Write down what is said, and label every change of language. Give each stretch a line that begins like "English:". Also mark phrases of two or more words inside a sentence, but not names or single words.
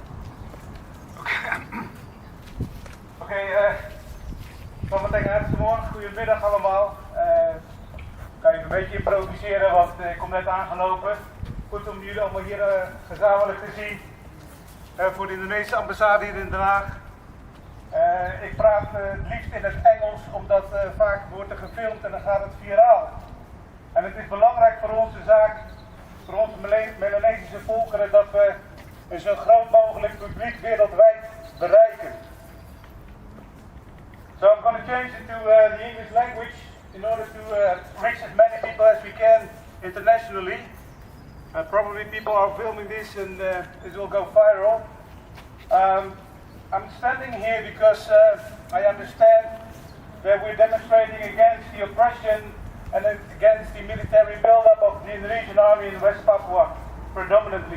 Indonesian: Oké, selamat dengar semua.
Dutch: Goedemiddag allemaal. Kan je een beetje improviseren, want ik kom net aangelopen. Goed om jullie allemaal hier gezamenlijk te zien. Voor de Indonesische ambassade hier in Den Haag. Ik praat het liefst in het Engels, omdat vaak wordt er gefilmd en dan gaat het viraal. En het is belangrijk voor onze zaak, voor onze Melanesische volkeren, dat we een zo groot mogelijk publiek wereldwijd bereiken.
English: So I'm going to change it to the English language in order to reach as many people as we can internationally. Probably people are filming this and it will go viral. I'm standing here because I understand that we're demonstrating against the oppression and against the military buildup of the Indonesian army in West Papua, predominantly.